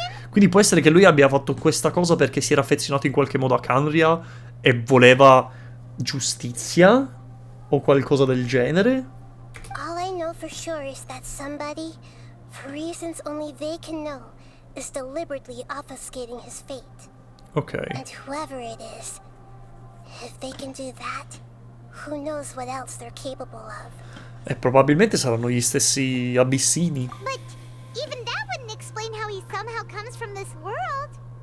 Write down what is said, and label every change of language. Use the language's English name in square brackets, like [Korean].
[Italian] Quindi può essere che lui abbia fatto questa cosa perché si era affezionato in qualche modo a Khaenri'ah e voleva giustizia o qualcosa del genere. [English] All I know for sure is that somebody, for reasons only they can know, is deliberately obfuscating his fate. [Italian] Ok. [English] And whoever it is, if they can do that, who knows what else they're capable of. [Italian] E probabilmente saranno gli stessi abissini. [English] But even that wouldn't explain how he somehow comes from this world.